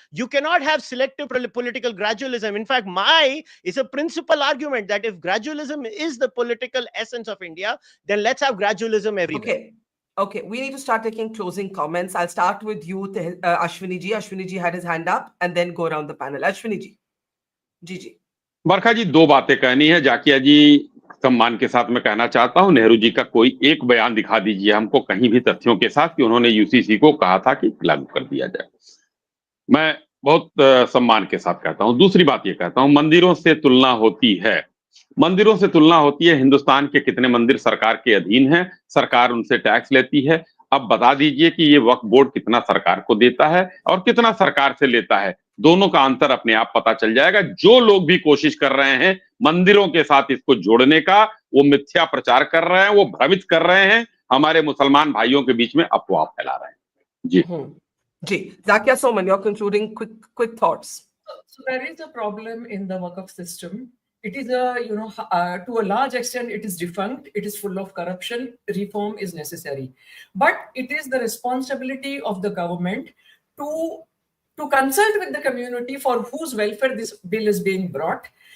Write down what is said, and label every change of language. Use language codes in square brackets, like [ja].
[en] You cannot have selective political gradualism. In fact, my is a principal argument that if gradualism is the political essence of India, then let's have gradualism everywhere. Okay, we need to start taking closing comments. I'll start with you, Ashwini ji. Ashwini ji had his hand up, and then go around the panel. Ashwini ji. जी. [hi] बरखा जी, दो बातें कहनी है. जाकिया जी, सम्मान के साथ मैं कहना चाहता हूं, नेहरू जी का कोई एक बयान दिखा दीजिए हमको कहीं भी तथ्यों के साथ कि उन्होंने यूसीसी को कहा था कि लागू कर दिया जाए. मैं बहुत सम्मान के साथ कहता हूं. दूसरी बात ये कहता हूं, मंदिरों से तुलना होती है. मंदिरों से तुलना होती है. हिंदुस्तान के कितने मंदिर सरकार के अधीन हैं, सरकार उनसे टैक्स लेती है. अब बता दीजिए कि ये वक्फ बोर्ड कितना सरकार को देता है और कितना सरकार से लेता है. दोनों का अंतर अपने आप पता चल जाएगा. जो लोग भी कोशिश कर रहे हैं मंदिरों के साथ इसको जोड़ने का, वो मिथ्या प्रचार कर रहे हैं, वो भ्रमित कर रहे हैं, हमारे मुसलमान भाइयों के बीच में अफवाह फैला रहे हैं. जी. [en] Zakia Soman, you're concluding quick thoughts. So there is a problem in the Waqf system. It is to a large extent, it is defunct. It is full of corruption. Reform is necessary, but it is the responsibility of the government to consult with the community for whose welfare this bill is being brought.